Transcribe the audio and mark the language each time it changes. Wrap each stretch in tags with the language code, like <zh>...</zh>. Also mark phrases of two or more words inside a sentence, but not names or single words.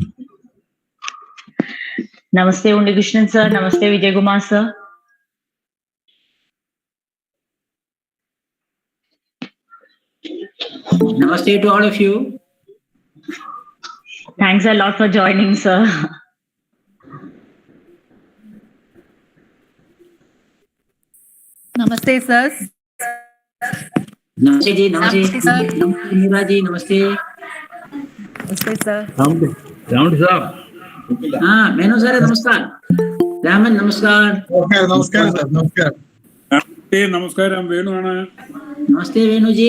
<en>Namaste, Unnikrishnan sir. Namaste, Vijay Kumar sir. Namaste to all of you. Thanks a lot for joining, sir. Namaste, sir. Namaste ji, namaste. Namaste, sir. Namaste Meera ji, namaste. Namaste, sir.</en> <hi>राउंड साहब हाँ, मेनू सर नमस्कार. रामन नमस्कार.</hi> <ml>നമസ്കാരം സാർ നമസ്കാരം. നമസ്കാരം വേണു ആണ്.</ml> <hi>नमस्ते वेणु जी.</hi>